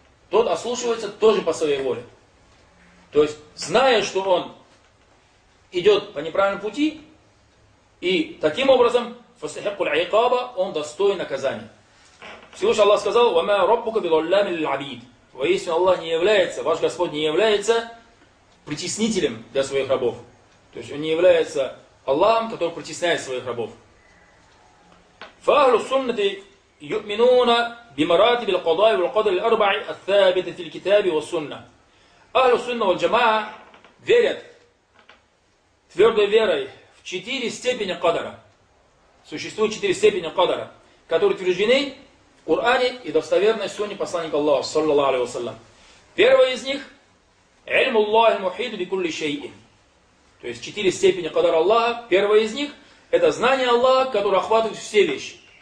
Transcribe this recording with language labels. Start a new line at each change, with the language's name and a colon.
Russian: тот ослушивается тоже по своей воле. То есть, зная, что он идет по неправильному пути, и таким образом,
Arabic: фастахиккул айкаба,
Russian: он достоин наказания. Всевышний Аллах сказал,
Arabic: «Ва ма раббука бидаллами лил-абид».
Russian: Воистину Аллах не является, ваш Господь не является притеснителем для своих рабов. То есть, он не является Аллахом, который притесняет своих рабов.
Arabic: فَأَهْلُ السُنَّةِ يُؤْمِنُونَ بِمَرَاتِبِ الْقَضَاءِ وَالْقَدْرِ الْأَرْبَعِ الثَّابِتِ فِي الْكِتَابِ وَالسُنَّةِ Ahlu sunnah wal jama'a
Russian: верят твердой верой в четыре степени кадра. Существует четыре степени кадра, которые утверждены в Коране и достоверной сунне посланника Аллаха, саллаллаху алейхи ва саллям. Первая из них –
Arabic: «Ильму Аллахи мухиду би кулли шейин».
Russian: То есть четыре степени кадра Аллаха. Первая из них – это знание Аллаха, которое охватывает все вещи.